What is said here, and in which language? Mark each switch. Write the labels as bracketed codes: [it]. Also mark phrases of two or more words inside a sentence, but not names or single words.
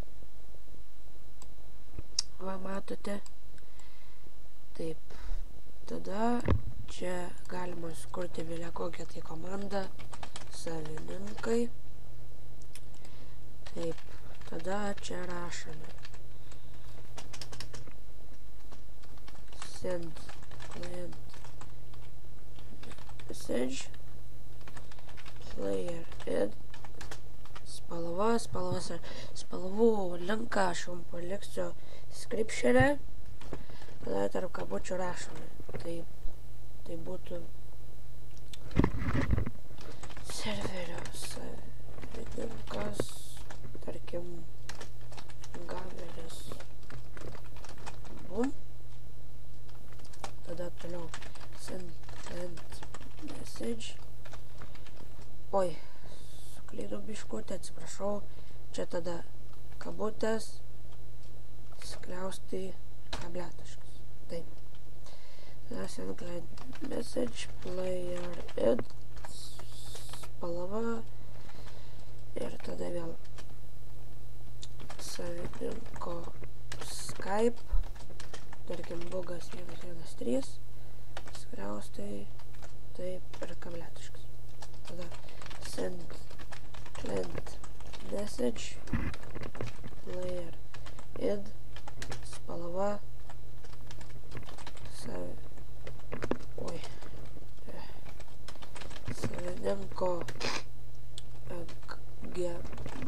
[lt] Va, matote. Taip. Tada čia galima sukurti vėliau kokią tai komandą. Savininkai. Taip. Tada čia rašome. [en] Send client message. Player add. [lt] Spalvų linką aš jums paliksiu description'e. Tada tarp kabučių rašome. Tai būtų serverio savininkas, tarkim, gavelis bum. Tada toliau [en] send message. [lt] Oi, suklydau biškutę, atsiprašau. Čia tada kabutės, skliaustai, kabletaškas. Taip. Tada [en] send client message, player add, [lt] spalva ir tada vėl savininko Skype, tarkim bugas 113, skliaustai, taip ir kabletaškas. Tada [en] send client message, player add, [lt] spalva, savininko